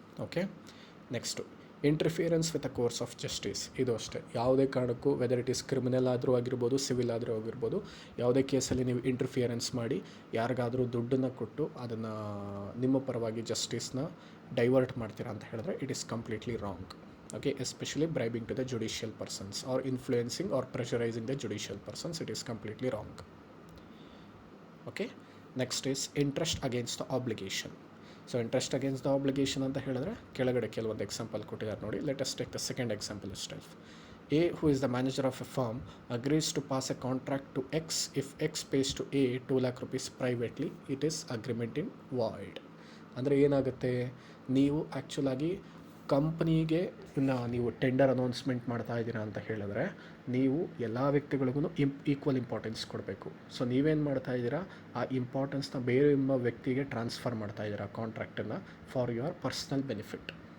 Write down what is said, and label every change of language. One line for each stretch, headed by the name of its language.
English: Okay, next interference with a course of justice.
Kannada: ಇದು ಅಷ್ಟೇ, ಯಾವುದೇ ಕಾರಣಕ್ಕೂ
English: whether it is criminal
Kannada: ಆದರೂ ಆಗಿರ್ಬೋದು, ಸಿವಿಲ್ ಆದರೂ ಆಗಿರ್ಬೋದು, ಯಾವುದೇ ಕೇಸಲ್ಲಿ ನೀವು ಇಂಟರ್ಫಿಯರೆನ್ಸ್ ಮಾಡಿ ಯಾರಿಗಾದರೂ ದುಡ್ಡನ್ನು ಕೊಟ್ಟು ಅದನ್ನು ನಿಮ್ಮ ಪರವಾಗಿ ಜಸ್ಟಿಸ್ನ ಡೈವರ್ಟ್ ಮಾಡ್ತೀರಾ ಅಂತ ಹೇಳಿದ್ರೆ
English: It is completely wrong. Okay, especially bribing to the judicial persons or influencing or pressurizing the judicial persons, it is completely wrong. Okay, next is interest against the obligation. So interest against the obligation
Kannada: ಅಂತ ಹೇಳಿದ್ರೆ ಕೆಳಗಡೆ ಕೆಲವೊಂದು example ಕೊಟ್ಟಿದ್ದಾರೆ ನೋಡಿ.
English: Let us take the second example itself. A, who is the manager of a firm, agrees to pass a contract to X if X pays to A 2 lakh rupees privately, it is agreement in void.
Kannada: ಅಂದರೆ ಏನಾಗುತ್ತೆ, ನೀವು ಆ್ಯಕ್ಚುಲಾಗಿ ಕಂಪ್ನಿಗೆ ನೀವು tender announcement ಮಾಡ್ತಾ ಇದ್ದೀರಾ ಅಂತ ಹೇಳಿದ್ರೆ ನೀವು ಎಲ್ಲ ವ್ಯಕ್ತಿಗಳಿಗೂ ಈಕ್ವಲ್ ಇಂಪಾರ್ಟೆನ್ಸ್ ಕೊಡಬೇಕು. ಸೊ ನೀವೇನು ಮಾಡ್ತಾ ಇದ್ದೀರಾ, ಆ ಇಂಪಾರ್ಟೆನ್ಸ್ನ ಬೇರೆ ವ್ಯಕ್ತಿಗೆ ಟ್ರಾನ್ಸ್ಫರ್ ಮಾಡ್ತಾ ಇದ್ದೀರಾ ಕಾಂಟ್ರಾಕ್ಟನ್ನು
English: For your personal benefit.